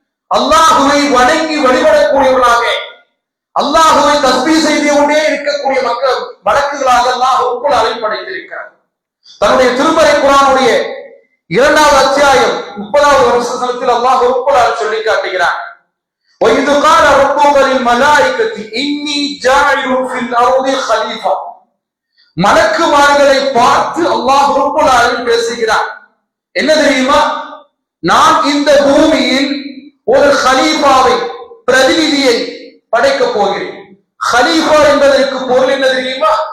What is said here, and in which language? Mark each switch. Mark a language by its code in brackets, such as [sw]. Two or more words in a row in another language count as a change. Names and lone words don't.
[ta] அல்லாஹுவை வணங்கி வழிபடக்கூடியவர்களாக, அல்லாஹுவை தஸ்பீஹ் செய்து கொண்டே இருக்கக்கூடிய மக்கள் வழக்குகளாக அல்லாஹ் [ar] رب العالمين [ta] படைத்திருக்கிறார். தன்னுடைய திருமறை குர்ஆனுடைய 2வது அத்தியாயம் 30வது வசனத்தில் அல்லாஹ் [ar] رب العالمين [ta] சொல்லி காட்டுகிறார், [ar] وَإِذْ قَالَ رَبُّكَ لِلْمَلَائِكَةِ إِنِّي جَاعِلٌ فِي الْأَرْضِ خَلِيفَةً. [ta] மலக்குமார்களை பார்த்து அல்லாஹ் [ar] رب العالمين [ta] பேசுகிறார். என்ன தெரியுமா? நான் இந்த பூமியில் ஒரு கலீஃபாவை, பிரதிநிதியை படைக்க போகிறேன். கலீஃபா என்பதற்கு பொருள் என்ன தெரியுமா?